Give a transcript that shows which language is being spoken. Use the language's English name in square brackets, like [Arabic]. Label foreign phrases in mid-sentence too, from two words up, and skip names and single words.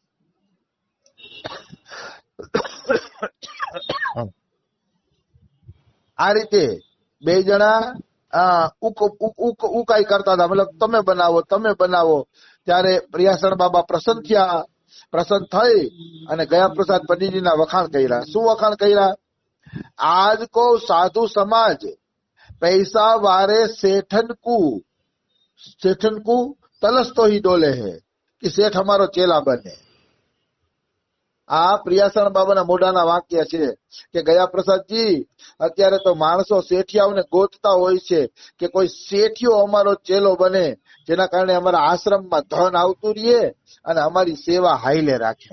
[Gujarati] આ રીતે 2 જણા ઉકાઈ કરતા હતા, મતલબ તમે બનાવો તમે બનાવો. ત્યારે પ્રિયાસણ બાબા પ્રસન્ન થયા. પ્રસન્ન થઈ અને ગયા પ્રસાદ પંડિતજીના વખાણ કર્યા. શું વખાણ કર્યા? [Hindi] आज को साधु समाज पैसा वारे सेठन को तलस तो ही डोले है कि सेठ हमारो चेला बने. [Gujarati] આ પ્રિયાસણ બાબાના મોઢાના વાક્ય છે કે ગયા પ્રસાદજી, અત્યારે તો માણસો શેઠિયાઓને ગોતતા હોય છે કે કોઈ શેઠિયો અમારો ચેલો બને, જેના કારણે અમારા આશ્રમમાં ધન આવતું રહીએ અને અમારી સેવા હાઈલે રાખે.